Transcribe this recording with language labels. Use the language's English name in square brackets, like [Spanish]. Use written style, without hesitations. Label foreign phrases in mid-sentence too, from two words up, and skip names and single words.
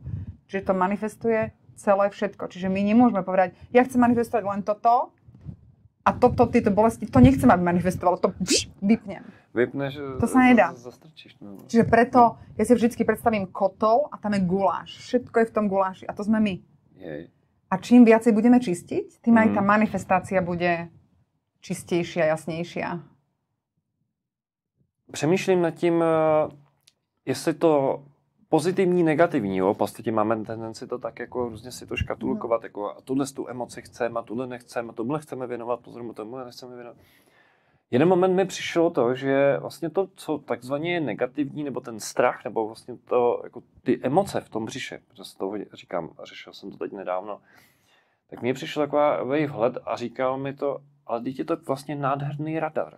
[Slovak] Čiže to manifestuje celé všetko. Čiže my nemôžeme povedať, ja chcem manifestovať len toto a tieto bolesti, to nechcem, aby manifestovalo, to vypnem. Vypneš, to sa nedá. Zastrčíš. No. Čiže preto ja si vždycky predstavím kotol a tam je guláš. Všetko je v tom guláši a to sme my. Jej. A čím viacej budeme čistiť, tým aj tá manifestácia bude čistejšia, jasnejšia. [Czech] Přemýšlím nad tím, jestli to pozitivní, negativní, jo? V podstatě máme tendenci to tak jako různě si to škatulkovat, jako a tuhle tu emoci chceme, a tuhle nechceme, a tohle chceme věnovat pozornost, tohle nechceme věnovat. Jeden moment mi přišlo to, že vlastně to, co takzvaně je negativní, nebo ten strach, nebo vlastně to, jako ty emoce v tom břiše, protože z toho říkám, řešil jsem to teď nedávno, tak mně přišel takový vhled a říkal mi to, ale teď je to vlastně nádherný radar.